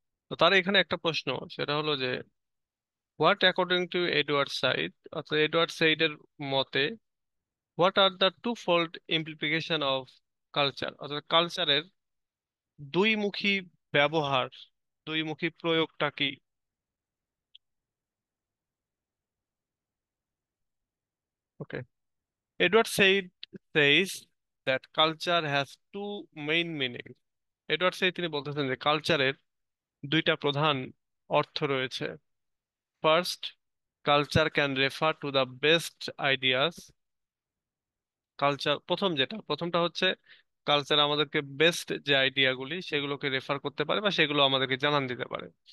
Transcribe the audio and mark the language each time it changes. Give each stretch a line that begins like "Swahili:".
Bangla: তো তার এখানে একটা প্রশ্ন, সেটা হলো যে
English: what according to Edward Said,
Bangla: অর্থাৎ এডওয়ার্ড সাইডের মতে
English: what are the two fold implication of culture,
Bangla: অর্থাৎ কালচারের দুইমুখী ব্যবহার, দুইমুখী প্রয়োগটা কি?
English: Okay, Edward Said says that culture has two main meaning.
Bangla: Edward said তিনি বলতেছেন যে কালচারের দুইটা প্রধান অর্থ রয়েছে।
English: First, culture can refer to the best ideas.
Bangla: Culture প্রথমটা হচ্ছে কালচার আমাদেরকে বেস্ট যে আইডিয়াগুলি সেগুলোকে রেফার করতে পারে বা সেগুলো আমাদেরকে জানান দিতে পারে।